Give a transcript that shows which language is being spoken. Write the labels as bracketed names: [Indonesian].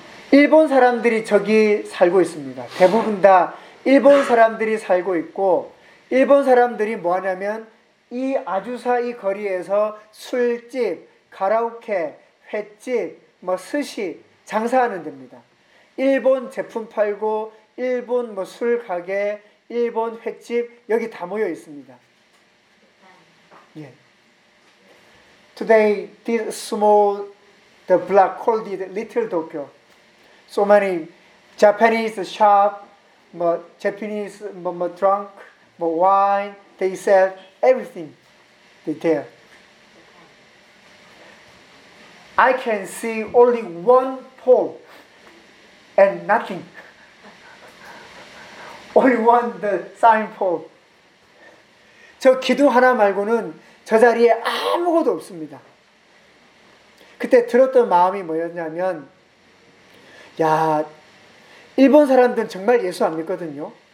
[Korean] 일본 사람들이 저기 살고 있습니다. 대부분 다 일본 사람들이 살고 있고 일본 사람들이 뭐하냐면 이 아주사 이 거리에서 술집, 가라오케, 횟집, 뭐 스시 장사하는 데입니다. 일본 제품 팔고 일본 뭐 술 가게, 일본 횟집 여기 다 모여 있습니다. 예. [English] Today, this small, the black called it Little Tokyo. So many Japanese shop, Japanese drunk, wine, they sell everything there. I can see only one pole and nothing. Only one the sign pole. [Korean] 저 기둥 하나 말고는 저 자리에 아무것도 없습니다. 그때 들었던 마음이 뭐였냐면, 야, 일본 사람들은 정말 예수 안 믿거든요.